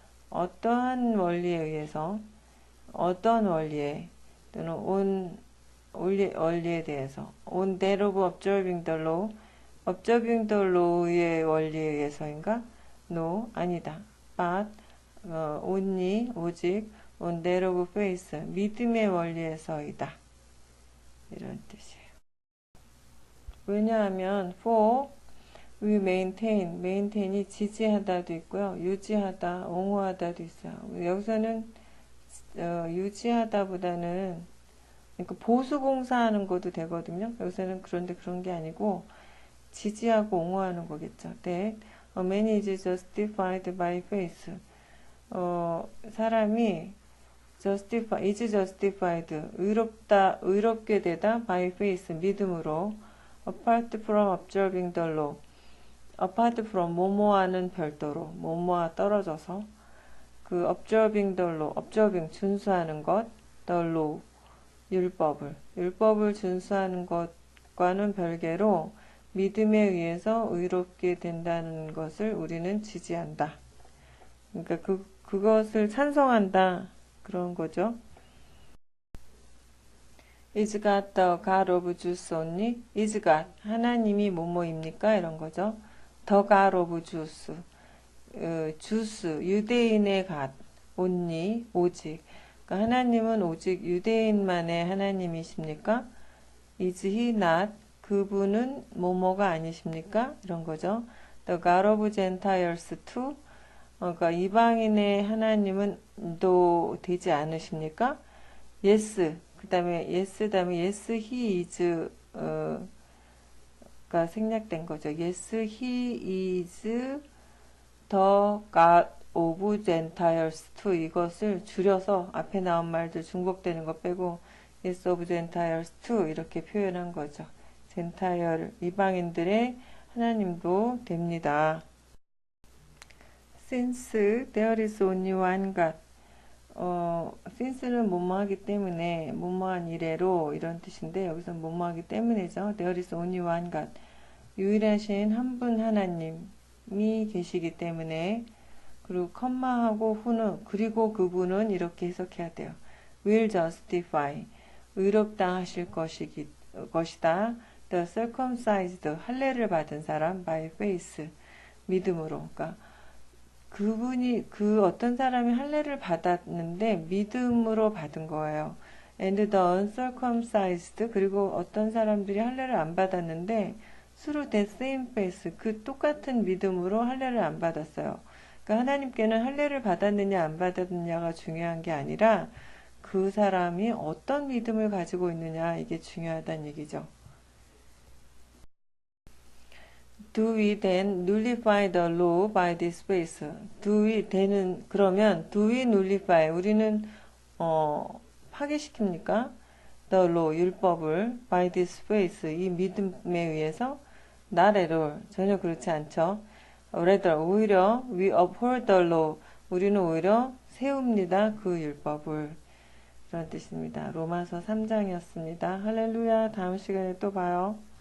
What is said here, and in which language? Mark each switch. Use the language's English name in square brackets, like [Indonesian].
[Korean] 어떠한 원리에 의해서, 어떤 원리에, [English] 또는 on [Korean] 원리에 대해서, [English] on that of observing the law, observing the law의 [Korean] 원리에 의해서인가? [English] No, [Korean] 아니다. [English] But, only, 오직, on that of faith, [Korean] 믿음의 원리에서이다. 이런 뜻이에요. 왜냐하면 [English] for we maintain [Korean] 이 지지하다도 있고요. 유지하다, 옹호하다도 있어요. 여기서는 유지하다보다는 그러니까 보수공사하는 것도 되거든요. 여기서는 그런데 그런 게 아니고 지지하고 옹호하는 거겠죠. [English] That a man is justified by faith. [Korean] 사람이 [English] is justified, [Korean] 의롭게 되다 [English] by faith, [Korean] 믿음으로 [English] apart from observing the law. [Korean] apart from 뭐뭐하는 별도로, 뭐뭐와 떨어져서 그 [English] observing the law, [Korean] observing 준수하는 것, the law 율법을 준수하는 것과는 별개로 믿음에 의해서 의롭게 된다는 것을 우리는 지지한다. 그러니까 그것을 찬성한다. 그런 거죠. [English] Is God the God of Jews only? Is God, [Korean] 하나님이 뭐뭐입니까? 이런 거죠. [English] The God of Jews, 주스, [Korean] 유대인의 [English] God, only, 오직. [Korean] 그러니까 하나님은 오직 유대인만의 하나님이십니까? [English] Is he not? [Korean] 그분은 뭐뭐가 아니십니까? 이런 거죠. [English] The God of Gentiles too? [Korean] 그러니까 이방인의 하나님은 또 되지 않으십니까? [English] Yes. [Korean] 그 다음에 [English] yes he is [Korean] 가 생략된 거죠. [English] Yes he is the God of Gentiles too. [Korean] 이것을 줄여서 앞에 나온 말들 중복되는 거 빼고 [English] Yes of Gentiles too [Korean] 이렇게 표현한 거죠. 젠타이얼 이방인들의 하나님도 됩니다. [English] Since there is only one God. [Korean] since는 뭐뭐하기 때문에 뭐뭐한 이래로 이런 뜻인데 여기서 뭐뭐하기 때문에죠. [English] There is only one God. [Korean] 유일하신 한 분 하나님이 계시기 때문에 그리고 컴마하고 후는 그리고 그분은 이렇게 해석해야 돼요. [English] will justify [Korean] 의롭다 하실 것이다. [English] The circumcised [Korean] 할례를 받은 사람 [English] by faith [Korean] 믿음으로. 그러니까 그분이 그 어떤 사람이 할례를 받았는데 믿음으로 받은 거예요. [English] And the uncircumcised [Korean] 그리고 어떤 사람들이 할례를 안 받았는데 [English] through that same faith [Korean] 그 똑같은 믿음으로 할례를 안 받았어요. 그러니까 하나님께는 할례를 받았느냐 안 받았느냐가 중요한 게 아니라 그 사람이 어떤 믿음을 가지고 있느냐 이게 중요하다는 얘기죠. [English] Do we then nullify the law by this faith? [Korean] 그러면 [English] do we nullify [Korean] 우리는 파괴시킵니까? [English] The law [Korean] 율법을 [English] by this faith [Korean] 이 믿음에 의해서 [English] not at all [Korean] 전혀 그렇지 않죠. [English] rather 오히려 we uphold the law [Korean] 우리는 오히려 세웁니다. 그 율법을 그런 뜻입니다. 로마서 3장이었습니다. 할렐루야. 다음 시간에 또 봐요.